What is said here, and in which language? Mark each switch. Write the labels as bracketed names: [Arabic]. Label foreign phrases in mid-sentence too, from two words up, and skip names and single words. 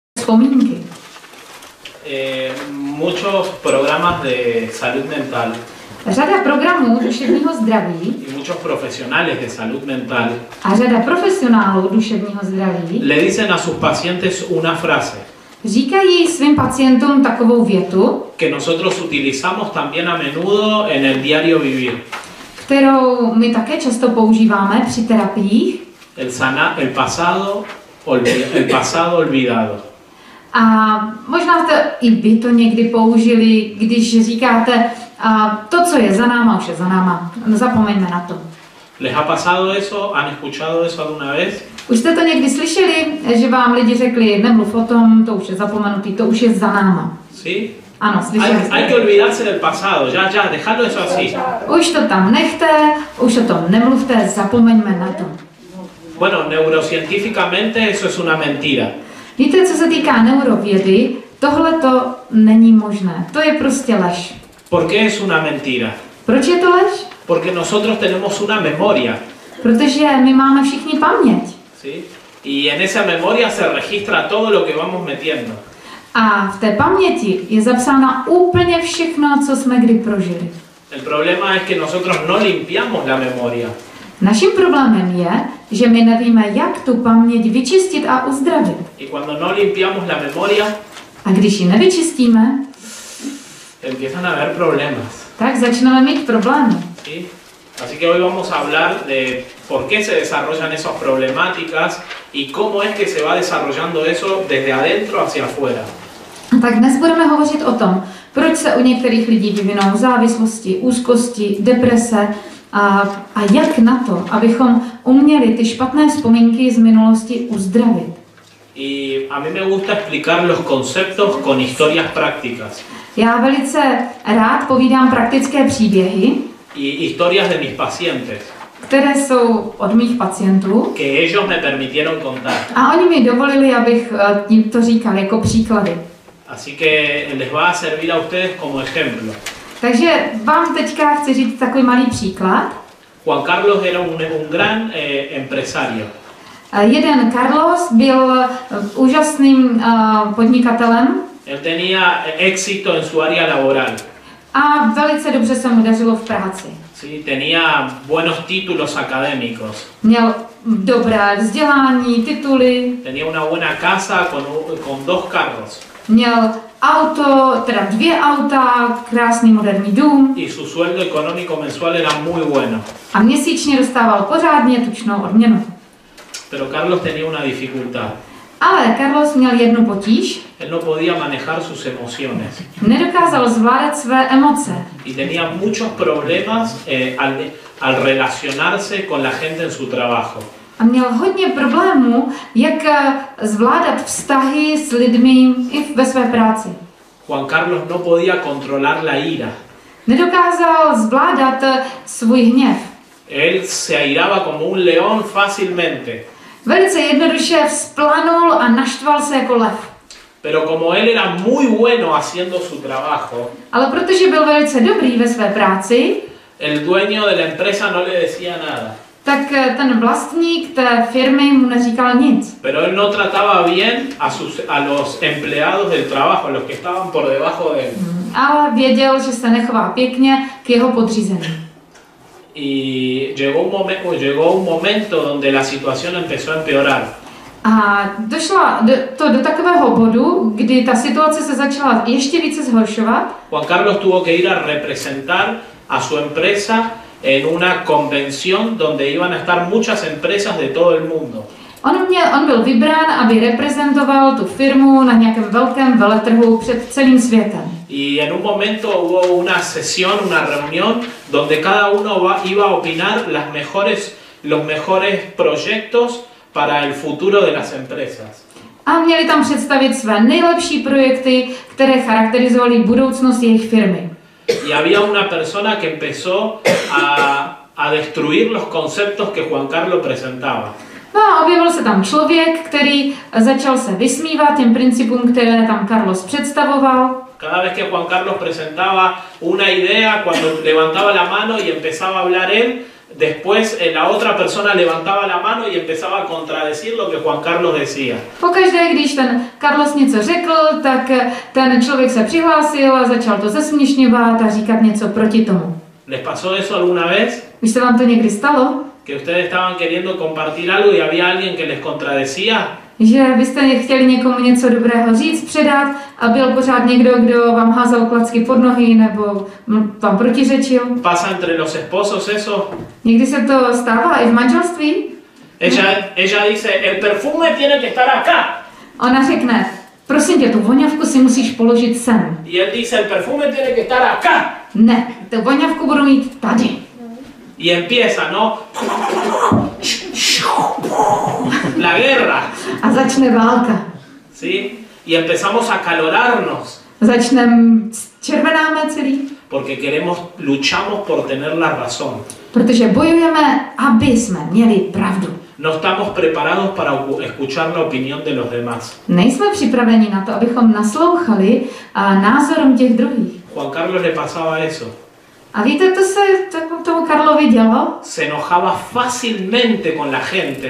[Czech] vzpomínky. [Spanish] Muchos programas de salud mental [Czech] Řada programů duševního zdraví [Spanish] y muchos profesionales de salud mental [Czech] a řada profesionálů duševního zdraví [Spanish] le dicen a sus pacientes una frase [Czech] říkají svým pacientům takovou větu, [Spanish] que nosotros utilizamos también a menudo en el diario vivir. [Czech] kterou my také často používáme při terapiích. [Spanish] El pasado olvidado. [Czech] A možná jste i vy to někdy použili, když říkáte, to, co je za náma, už je za náma. Zapomeňme na to. [Spanish] ¿Les ha pasado eso? ¿Han escuchado eso alguna vez? [Czech] Už jste to někdy slyšeli, že vám lidi řekli, nemluv o tom, to už je zapomenutý, to už je za náma. [Spanish] ¿Sí? [Czech] Ano, slyšeli jste. [Spanish] Hay que olvidarse del pasado, ya, dejadlo eso así. [Czech] Už to tam nechte, už o tom nemluvte, zapomeňme na to. [Spanish] Bueno, neurocientíficamente eso es una mentira. [Czech] Víte, co se týká neurovědy, tohle to není možné. To je prostě lež. [Spanish] ¿Por qué es una mentira? [Czech] Proč je to lež? [Spanish] Porque nosotros tenemos una memoria. [Czech] Protože my máme všichni paměť. [Spanish] ¿Sí? Y en esa memoria se registra todo lo que vamos metiendo. [Czech] A v té paměti je zapsáno úplně všechno, co jsme kdy prožili. [Spanish] El problema es que nosotros no limpiamos la memoria. [Czech] Naším problémem je, že my nevíme, jak tu paměť vyčistit a uzdravit. [Spanish] Y cuando no limpiamos la memoria, [Czech] A když ji nevyčistíme, [Spanish] empiezan a haber problemas. [Czech] tak začneme mít problémy. [Spanish] ¿Sí? Así que hoy vamos a hablar de por qué se desarrollan esas problemáticas y cómo es que se va desarrollando eso desde adentro hacia afuera. [Czech] Tak dnes budeme hovořit o tom, proč se u některých lidí vyvinou závislosti, úzkosti, deprese a jak na to, abychom uměli ty špatné vzpomínky z minulosti uzdravit. [Spanish] Y a mí me gusta explicar los conceptos con historias prácticas. [Czech] Já velice rád povídám praktické příběhy, [Spanish] Y historias de mis pacientes, [Czech] které jsou od mých pacientů. [Spanish] que ellos me permitieron contar. [Czech] A oni mi dovolili, abych jim to říkal jako příklady. [Spanish] Así que les va a servir a ustedes como ejemplo. [Czech] Takže vám teďka chci říct takový malý příklad. [Spanish] Juan Carlos era un gran empresario. [Czech] Jeden Carlos byl úžasným podnikatelem. [Spanish] Él tenía éxito en su área laboral. [Czech] A velice dobře se mu dařilo v práci. [Spanish] Sí, tenía buenos títulos académicos. [Czech] Měl dobré vzdělání, tituly. [Spanish] Tenía una buena casa con 2 carros. [Czech] Měl auto, teda 2 auta, krásný moderní dům. [Spanish] Y su sueldo económico mensual era muy bueno. [Czech] A měsíčně dostával pořádně tučnou odměnu. [Spanish] Pero Carlos tenía una dificultad. [Czech] Ale Carlos měl jednu potíž. [Spanish] Él no podía manejar sus emociones. [Czech] Nedokázal zvládat své emoce. [Spanish] Y tenía muchos problemas al relacionarse con la gente en su trabajo. [Czech] A měl hodně problémů, jak zvládat vztahy s lidmi i ve své práci. [Spanish] Juan Carlos no podía controlar la ira. [Czech] Nedokázal zvládat svůj hněv. [Spanish] Él se airaba como un león fácilmente. [Czech] Velice jednoduše vzplanul a naštval se jako lev. [Spanish] Pero como él era muy bueno haciendo su trabajo, [Czech] Ale protože byl velice dobrý ve své práci, [Spanish] el dueño de la empresa no le decía nada. [Czech] tak ten vlastník té firmy mu neříkal nic. [Spanish] Pero él no trataba bien a los empleados del trabajo, a los que estaban por debajo de él. [Czech] Ale věděl, že se nechová pěkně k jeho podřízeným. [Spanish] Y llegó un momento donde la situación empezó a empeorar. [Czech] A došla do takového bodu, kdy ta situace se začala ještě více zhoršovat. [Spanish] Juan Carlos tuvo que ir a representar a su empresa en una convención donde iban a estar muchas empresas de todo el mundo. [Czech] On byl vybrán, aby reprezentoval tu firmu na nějakém velkém veletrhu před celým světem. [Spanish] Y en un momento hubo una sesión, una reunión, donde cada uno iba a opinar los mejores proyectos para el futuro de las empresas. [Czech] A měli tam představit své nejlepší projekty, které charakterizovaly budoucnost jejich firmy. [Spanish] Y había una persona que empezó a destruir los conceptos que Juan Carlos presentaba. [Czech] No a objevil se tam člověk, který začal se vysmívat těm principům, které tam Carlos představoval. [Spanish] Cada vez que Juan Carlos presentaba una idea, cuando levantaba la mano y empezaba a hablar él, después la otra persona levantaba la mano y empezaba a contradecir lo que Juan Carlos decía. [Czech] Pokaždé, když ten Carlos něco řekl, tak ten člověk se přihlásil a začal to zesměšňovat a říkat něco proti tomu. [Spanish] ¿Les pasó eso alguna vez? [Czech] Už se vám to někdy stalo? [Spanish] Que ustedes estaban queriendo compartir algo y había alguien que les contradecía. [Czech] Že byste chtěli někomu něco dobrého říct, předat a byl pořád někdo, kdo vám házel klacky pod nohy nebo vám protiřečil. [Spanish] ¿Pasa entre los esposos eso? [Czech] Někdy se to stává i v manželství. [Spanish] Ella dice, el perfume tiene que estar acá. [Czech] Ona řekne, prosím tě, tu voňavku si musíš položit sem. [Spanish] Y él dice, el perfume tiene que estar acá. [Czech] Ne, tu voňavku budu mít tady. [Spanish] Y empieza, ¿no? La guerra. [Czech] A začne válka. [Spanish] ¿Sí? Y empezamos a calorarnos. [Czech] Červenáme celý. [Spanish] Porque luchamos por tener la razón. [Czech] Protože bojujeme, aby jsme měli pravdu. [Spanish] No estamos preparados para escuchar la opinión de los demás. [Czech] Nejsme připraveni na to, abychom naslouchali názorům těch druhých. [Spanish] Juan Carlos le pasaba eso. [Czech] A víte, to se tomu Karlovi dělo? [Spanish] Se enojaba fácilmente con la gente.